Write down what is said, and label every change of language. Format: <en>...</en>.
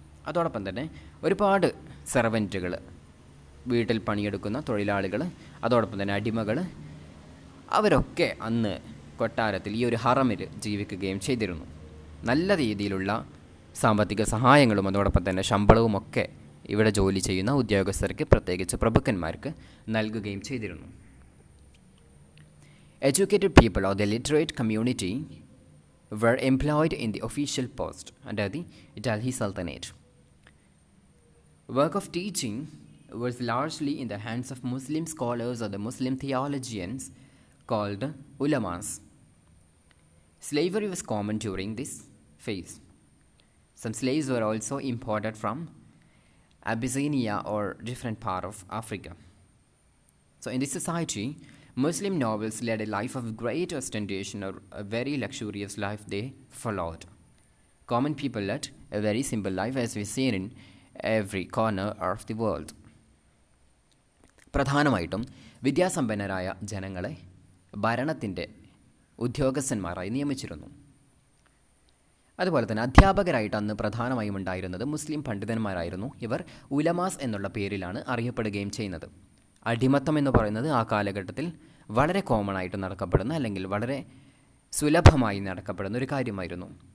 <ml>അതോടൊപ്പം തന്നെ ഒരുപാട് സെർവൻറ്റുകൾ, വീട്ടിൽ പണിയെടുക്കുന്ന തൊഴിലാളികൾ, അതോടൊപ്പം തന്നെ അടിമകൾ, അവരൊക്കെ അന്ന് കൊട്ടാരത്തിൽ ഈ ഒരു ഹറമിൽ ജീവിക്കുകയും ചെയ്തിരുന്നു. നല്ല രീതിയിലുള്ള സാമ്പത്തിക സഹായങ്ങളും അതോടൊപ്പം തന്നെ ശമ്പളവുമൊക്കെ ഇവിടെ ജോലി ചെയ്യുന്ന ഉദ്യോഗസ്ഥർക്ക്, പ്രത്യേകിച്ച് പ്രഭുക്കന്മാർക്ക് നൽകുകയും ചെയ്തിരുന്നു.</ml> <en>Educated people or the literate community were employed in the official post under the Delhi Sultanate. Work of teaching was largely in the hands of Muslim scholars or the Muslim theologians called ulamas. Slavery was common during this phase. Some slaves were also imported from Abyssinia or different part of Africa. So in this society, Muslim nobles led a life of great ostentation, or a very luxurious life they followed. Common people led a very simple life, as we see in every corner of the world.</en> <ml>പ്രധാനമായിട്ടും വിദ്യാസമ്പന്നരായ ജനങ്ങളെ ഭരണത്തിൻ്റെ ഉദ്യോഗസ്ഥന്മാരായി നിയമിച്ചിരുന്നു. അതുപോലെ തന്നെ അധ്യാപകരായിട്ട് അന്ന് പ്രധാനമായും ഉണ്ടായിരുന്നത് മുസ്ലിം പണ്ഡിതന്മാരായിരുന്നു. ഇവർ ഉലമാസ് എന്നുള്ള പേരിലാണ് അറിയപ്പെടുകയും ചെയ്യുന്നത്. അടിമത്തം എന്ന് പറയുന്നത് ആ കാലഘട്ടത്തിൽ വളരെ കോമൺ ആയിട്ട് നടക്കപ്പെടുന്ന, അല്ലെങ്കിൽ വളരെ സുലഭമായി നടക്കപ്പെടുന്ന ഒരു കാര്യമായിരുന്നു.</ml>